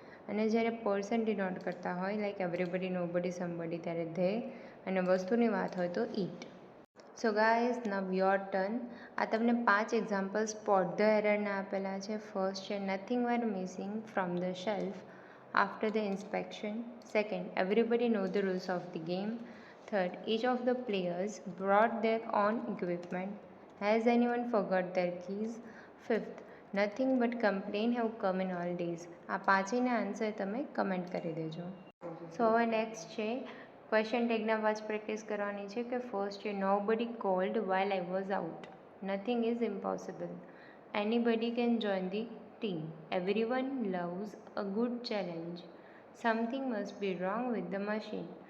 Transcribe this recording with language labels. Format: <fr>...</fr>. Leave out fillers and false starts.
<gu>અને જ્યારે person denote કરતા હોય લાઈક એવરીબડી, નોબડી, સમબડી ત્યારે ધે અને વસ્તુની વાત હોય તો ઈટ.</gu> <en>So guys now your turn.</en> <gu>આ તમને 5 એક્ઝામ્પલ સ્પોટ ધ એરરના આપેલા છે.</gu> <en>First છે nothing were missing from the shelf after the inspection. Second, everybody know the rules of the game. Third, each of the players brought their own equipment. Has anyone forgot their keys? Fifth, nothing but complaint have come in all days.</en> <gu>આ પાંચેના answer તમે comment કરી દેજો. સો હવે next છે question ટેગના વાચ practice કરવાની છે કે first છે</gu> <en>Nobody called while I was out. Nothing is impossible. Anybody can join the team. Everyone loves a good challenge. Something must be wrong with the machine.</en>